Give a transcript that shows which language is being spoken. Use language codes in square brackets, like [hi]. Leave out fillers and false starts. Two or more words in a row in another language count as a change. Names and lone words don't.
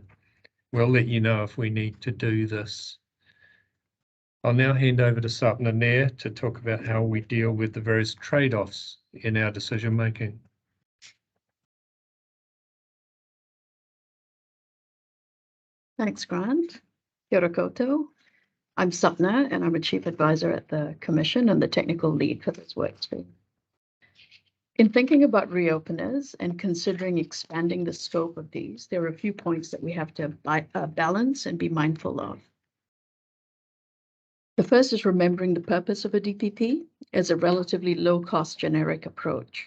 [en] We'll let you know if we need to do this. I'll now hand over to Sapna Nair to talk about how we deal with the various trade-offs in our decision making. Thanks, Grant. [mi] Kia ora koutou. [en] I'm Sapna and I'm a Chief Advisor at the Commission and the Technical Lead for this workstream. In thinking about reopeners and considering expanding the scope of these, there are a few points that we have to balance and be mindful of. The first is remembering the purpose of a DPP as a relatively low-cost generic approach.